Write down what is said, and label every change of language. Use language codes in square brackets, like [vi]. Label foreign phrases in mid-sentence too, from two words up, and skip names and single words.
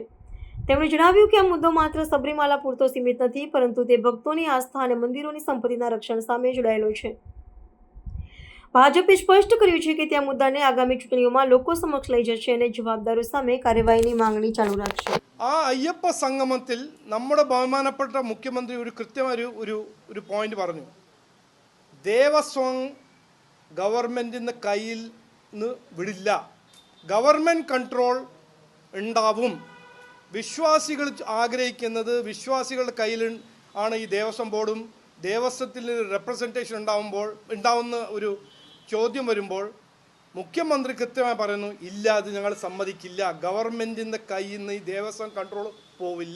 [gu] તેમણે જણાવ્યું કે આ મુદ્દો માત્ર સબરીમાલા પૂરતો સીમિત નથી, પરંતુ તે ભક્તોની આસ્થા અને મંદિરોની સંપત્તિના રક્ષણ સામે જોડાયેલો છે. ભાજપે સ્પષ્ટ કર્યું છે કે તે આ મુદ્દાને આગામી ચૂંટણીઓમાં લોકો સમક્ષ લઈ જશે અને જવાબદારો સામે કાર્યવાહીની માંગણી ચાલુ રાખશે. [ml] ആ അയ്യപ്പ സംഗമത്തിൽ നമ്മുടെ ബഹുമാനപ്പെട്ട മുഖ്യമന്ത്രി ഒരു കൃത്യമായ ഒരു പോയിന്റ് പറഞ്ഞു. ദേവസ്വം ഗവൺമെൻറ്റിൻ്റെ കയ്യിൽ നിന്ന് വിടില്ല, [en] government control [ml] ഉണ്ടാവും. വിശ്വാസികൾ ആഗ്രഹിക്കുന്നത് വിശ്വാസികളുടെ കയ്യിൽ ആണ് ഈ ദേവസ്വം ബോർഡും ദേവസ്വത്തിൽ റെപ്രസെൻറ്റേഷൻ ഉണ്ടാവുന്ന ഒരു ചോദ്യം വരുമ്പോൾ മുഖ്യമന്ത്രി കൃത്യമായി പറയുന്നു, ഇല്ല, അത് ഞങ്ങൾ സമ്മതിക്കില്ല, ഗവൺമെൻറ്റിൻ്റെ കയ്യിൽ നിന്ന് ഈ ദേവസ്വം കൺട്രോൾ പോവില്ല.